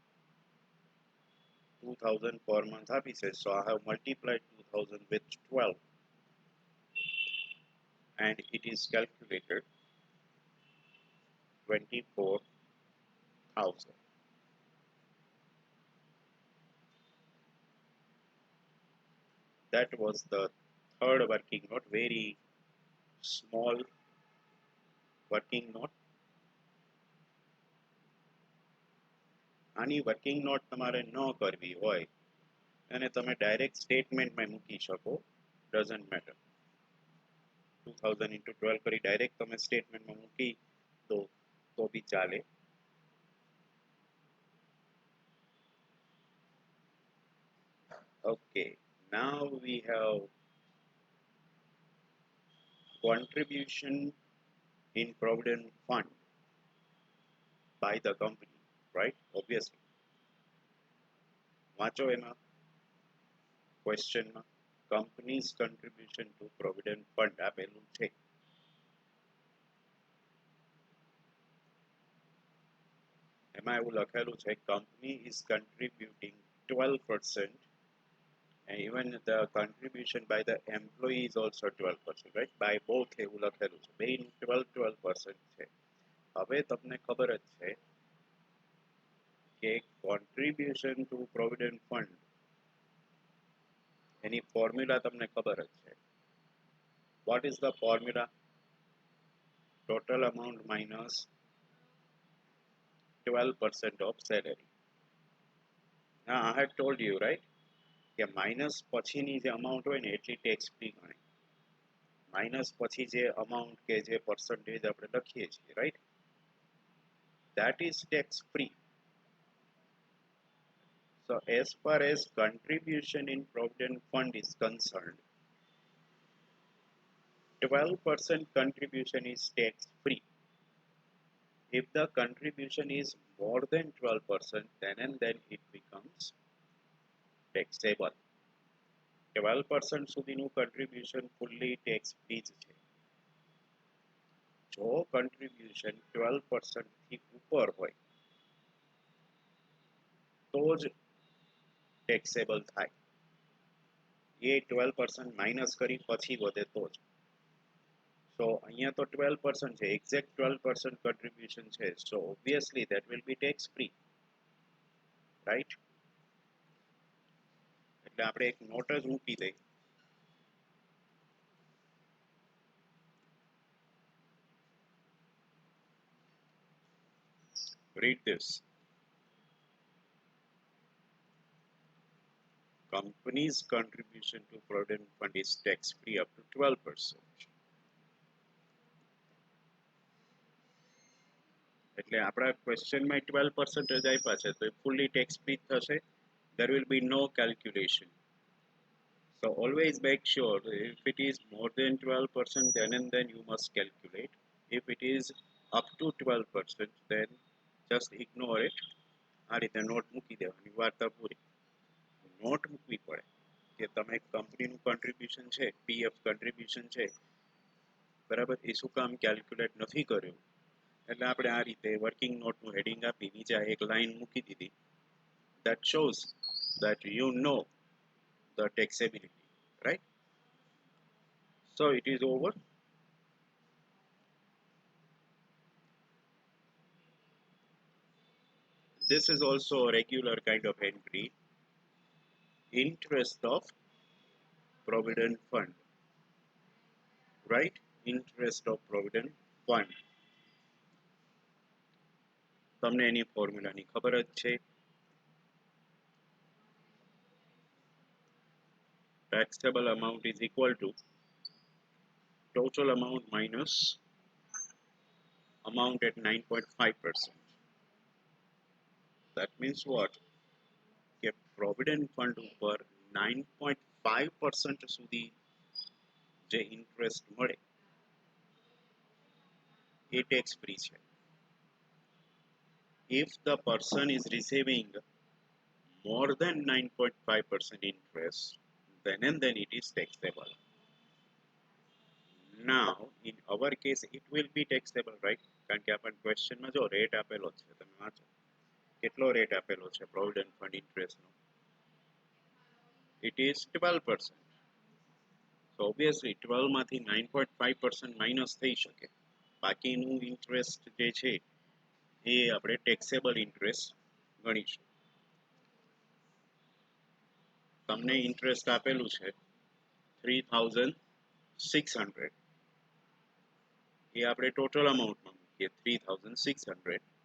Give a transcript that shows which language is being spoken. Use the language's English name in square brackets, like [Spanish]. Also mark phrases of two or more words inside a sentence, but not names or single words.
[English] 2,000 per month happy says, so I have multiplied 2,000 with 12 and it is calculated 24,000. That was the third working note, very small working note. [Gujarati] આની [English] working note [Gujarati] તમારે ન કરવી હોય અને તમે ડાયરેક્ટ સ્ટેટમેન્ટમાં મૂકી શકો, [English] doesn't matter. [Gujarati] 2000 into 12 કરી ડાયરેક્ટ તમે સ્ટેટમેન્ટમાં મૂકી દો તો બી ચાલે. [English] Okay, now we have contribution in provident fund by the company, right? Obviously. [Gujarati] વાંચો એમાં ક્વેશ્ચનમાં [English] company's contribution to provident fund [Gujarati] આપેલું છે. એમાં એવું લખેલું છે [English] company is contributing 12%. And even the contribution by the employee is also 12%, right? By both [Gujarati] એવું લખેલું છે, બેયનું 12% છે. હવે તમને ખબર જ છે કે [English] contribution to provident fund [Gujarati] એની ફોર્મ્યુલા તમને ખબર જ છે. [English] What is the formula? Total amount minus 12% of salary. Now I had told you, right? [Gujarati] કે માઇનસ પછીની જે અમાઉન્ટ હોય ને એટલી [English] tax free [Gujarati] ગણાય. માઇનસ પછી જે અમાઉન્ટ કે જે પર્સન્ટેજ આપણે લખીએ છીએ, રાઈટ, [English] that is tax free. So as far as contribution in provident fund is concerned, 12% contribution is tax free. If the contribution is more than 12%, then and then it becomes taxable. [Gujarati] 12% સુધીનું contribution [English] fully tax free [Gujarati] છે. જો contribution 12% થી ઉપર હોય તો જ taxable થાય. એ 12% માઇનસ કરી પછી વધે તો જ. સો અહીંયા તો 12% છે, [English] exact 12% contribution [Gujarati] છે, [English] so obviously that will be tax free, right? એટલે આપણે એક નોટ જ મૂકી દઈ. Read this. Company's contribution to Provident Fund is tax free up to 12%. [Gujarati] એટલે આપણા ક્વેશ્ચનમાં 12% જ આપ્યા છે તો એ [English] fully tax free [Gujarati] થશે. [English] There will be no calculation. So always make sure if it is more than 12%, then and then you must calculate. If it is up to 12%, then just ignore it. [Gujarati] આ રીતે નોટ મૂકી દેવાની, વાર્તા પૂરી. નોટ મૂકવી પડે કે તમે કંપનીનું કન્ટ્રીબ્યુશન છે, [English] PF contribution [Gujarati] છે, બરાબર, એ શું કામ કેલ્ક્યુલેટ નથી કર્યું. એટલે આપણે આ રીતે વર્કિંગ નોટનું હેડિંગ આપી નીચે એક લાઈન મૂકી દીધી. [English] That shows that you know the taxability, right? So it is over. This is also a regular kind of entry. Interest of Provident Fund, right? Interest of Provident Fund. [Gujarati] તમને એની ફોર્મ્યુલાની ખબર જ છે. [English] Taxable amount is equal to total amount minus amount at 9.5%. That means what? [Gujarati] કે [English] provident fund [Gujarati] ઉપર 9.5% સુધી જે ઇન્ટરેસ્ટ મળે એ [English] tax free [Gujarati] છે. [English] If the person is receiving more than 9.5% interest, then and then it is taxable. Now, in our case, it will be taxable, right? [Gujarati] કારણ કે આપણને ક્વેશ્ચનમાં જો રેટ આપેલો છે, તમે વાંચો કેટલો રેટ આપેલો છે [English] provident fund [Gujarati] ઇન્ટરેસ્ટનો. [English] It is 12%. So obviously 12 [Gujarati] માંથી 9.5% માઇનસ થઈ શકે. બાકીનું ઇન્ટરેસ્ટ જે છે એ આપણે [English] taxable interest [Gujarati] ગણીશું. તમને ઇન્ટરેસ્ટ આપેલું છે 3600, એ આપણે ટોટલ અમાઉન્ટમાં મૂકીએ 3600.